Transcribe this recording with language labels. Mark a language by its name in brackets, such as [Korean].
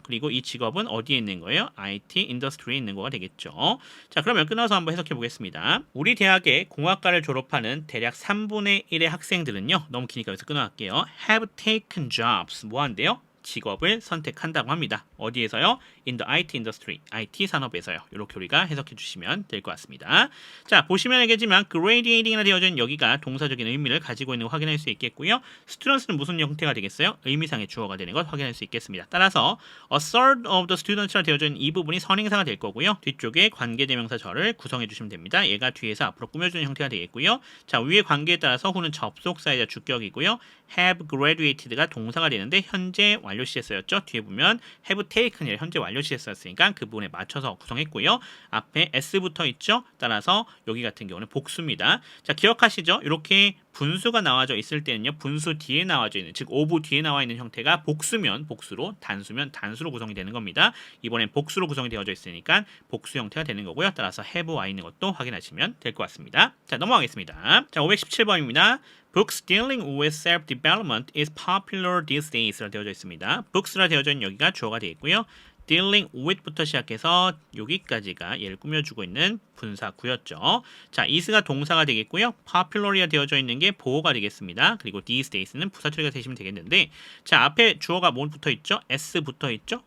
[Korean] 그리고 이 직업은 어디에 있는 거예요? IT 인더스트리에 있는 거가 되겠죠. 자, 그러면 끊어서 한번 해석해 보겠습니다. 우리 대학의 공학과를 졸업하는 대략 3분의 1의 학생들은요. 너무 기니까 여기서 끊어갈게요. [English] have taken jobs. [Korean] 뭐 한대요? 직업을 선택한다고 합니다. 어디에서요? [English] In the IT industry, [Korean] IT 산업에서요. 이렇게 우리가 해석해 주시면 될 것 같습니다. 자, 보시면 알겠지만 graduating이라 되어져 있는 여기가 동사적인 의미를 가지고 있는 거 확인할 수 있겠고요. students는 무슨 형태가 되겠어요? 의미상의 주어가 되는 것 확인할 수 있겠습니다. 따라서 [English] a third of the students [Korean] 라 되어져 있는 이 부분이 선행사가 될 거고요. 뒤쪽에 관계대명사 절을 구성해 주시면 됩니다. 얘가 뒤에서 앞으로 꾸며주는 형태가 되겠고요. 자, 위의 관계에 따라서 후는 접속사이자 주격이고요. [English] have graduated [Korean] 가 동사가 되는데 현재 완료 시제 쓰였죠. 뒤에 보면 [English] have taken [Korean] 이 현재 완료 시제 쓰였으니까 그 부분에 맞춰서 구성했고요. 앞에 s 붙어 있죠. 따라서 여기 같은 경우는 복수입니다. 자, 기억하시죠? 이렇게 분수가 나와져 있을 때는요. 분수 뒤에 나와져 있는 즉 오브 뒤에 나와 있는 형태가 복수면 복수로, 단수면 단수로 구성이 되는 겁니다. 이번엔 복수로 구성이 되어져 있으니까 복수 형태가 되는 거고요. 따라서 have 와 있는 것도 확인하시면 될 것 같습니다. 자, 넘어가겠습니다. 자, 517번입니다. [English] Books dealing with self-development is popular these days라 [Korean] 되어져 있습니다. Books라 되어져 있는 여기가 주어가 되어 있고요. [English] dealing with [Korean] 부터 시작해서 여기까지가 얘를 꾸며주고 있는 분사구였죠. 자, is가 동사가 되겠고요. popular이가 되어져 있는 게 보어가 되겠습니다. 그리고 these days는 부사 처리가 되시면 되겠는데, 자, 앞에 주어가 뭐 붙어 있죠? s 붙어 있죠?